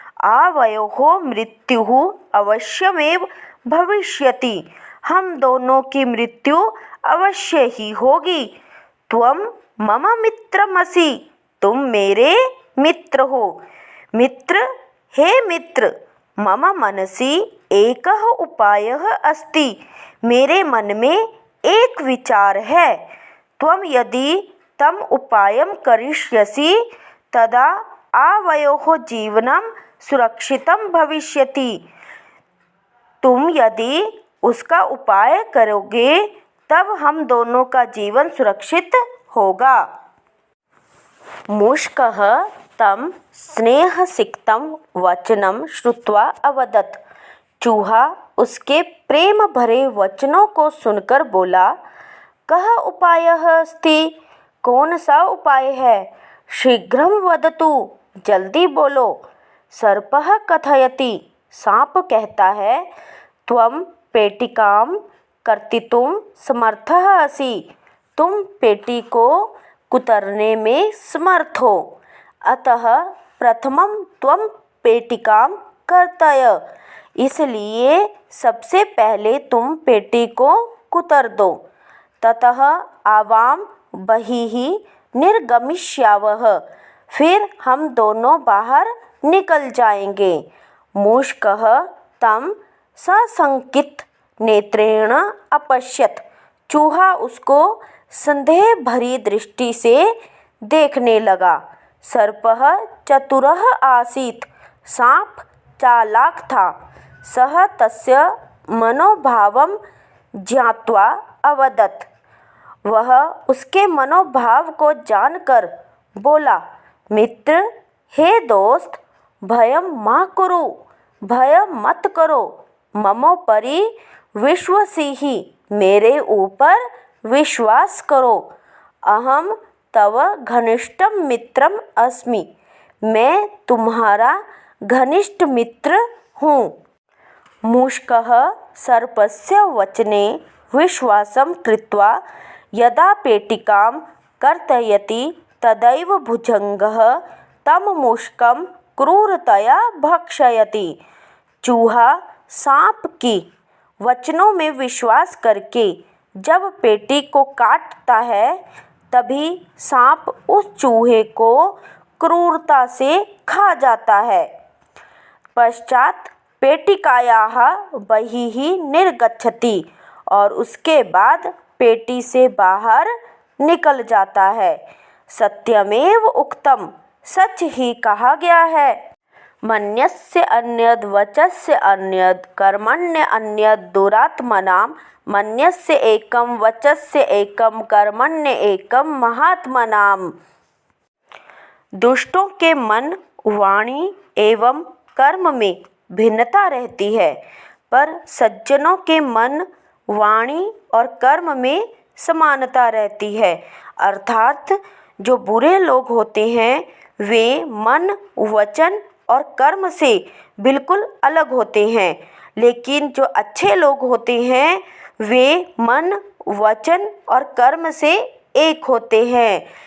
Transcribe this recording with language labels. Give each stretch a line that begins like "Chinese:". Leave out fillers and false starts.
Sanskrit: आवयोः मृत्युः अवश्यमेव भविष्यति,
Hindi: हम दोनों की मृत्यु अवश्य ही होगी।
Sanskrit: त्वं मम मित्रमसि,
Hindi: तुम मेरे मित्र हो।
Sanskrit: मित्र, हे मित्र, मम मनसि एकः उपायः अस्ति,
Hindi: मेरे मन में एक विचार है।
Sanskrit: त्वं यदि तम उपायं करिष्यसि तदा आवयोः जीवनं सुरक्षितं भविष्यति।
Hindi: तुम यदि उसका उपाय करोगे तब हम दोनों का जीवन सुरक्षित होगा।
Sanskrit: मूषकः तं स्नेहसिक्तं वचनं श्रुत्वा अवदत्।
Hindi: चूहा उसके प्रेम भरे वचनों को सुनकर बोला,
Sanskrit: कः उपायः अस्ति,
Hindi: कौन सा उपाय है,
Sanskrit: शीघ्रं वदतु,
Hindi: जल्दी बोलो।
Sanskrit: सर्पः कथयति,
Hindi: सांप कहता है,
Sanskrit: त्वं पेटिकां कर्तितुं समर्थः असि,
Hindi: तुम पेटी को कुतरने में समर्थ हो।
Sanskrit: अतः प्रथमं त्वं पेटिकां कर्तय,
Hindi: इसलिए सबसे पहले तुम पेटी को कुतर दो।
Sanskrit: ततः आवां बहिः निर्गमिष्यावः,
Hindi: फिर हम दोनों बाहर निकल जाएंगे।
Sanskrit: मूषकः तं सशंकित नेत्रेण अपश्यत्,
Hindi: चूहा उसको संदेह भरी दृष्टि से देखने लगा।
Sanskrit: सर्पः चतुरः आसीत्,
Hindi: सांप चालाक था।
Sanskrit: सः तस्य मनोभावं ज्ञात्वा अवदत्,
Hindi: वह उसके मनोभाव को जानकर बोला, मित्र, हे दोस्त,
Sanskrit: भयं मा कुरु,
Hindi: भय मत करो,
Sanskrit: ममोपरि विश्वसिहि,
Hindi: मेरे ऊपर विश्वास करो।
Sanskrit: अहं तव घनिष्ठं मित्रम् अस्मि,
Hindi: मैं तुम्हारा घनिष्ठ मित्र हूँ।
Sanskrit: मूषकः सर्पस्य वचने विश्वासं कृत्वा यदा पेटिकां कर्तयति तदैव भुजङ्गः तं मूषकं क्रूरतया भक्षयति।
Hindi: चूहा सांप की वचनों में विश्वास करके जब पेटी को काटता है तभी सांप उस चूहे को क्रूरता से खा जाता है।
Sanskrit: पश्चात पेटिकायाः बहिः निर्गच्छति
Hindi: और उसके बाद पेटी से बाहर निकल जाता है।
Sanskrit: सत्यमेव उक्तम,
Hindi: सच ही कहा गया है।
Sanskrit: मन्यस्य अन्यद् वचस्य अन्यद् कर्मण्य अन्यद् दुरात्मनां, मन्यस्य एकं वचस्य एकं कर्मण्य एकं महात्मनाम्।
Hindi: दुष्टों के मन, वाणी एवं कर्म में भिन्नता रहती है, पर सज्जनों के मन, वाणी और कर्म में समानता रहती है। अर्थात जो बुरे लोग होते हैं वे मन, वचन और कर्म से बिल्कुल अलग होते हैं, लेकिन जो अच्छे लोग होते हैं वे मन, वचन और कर्म से एक होते हैं।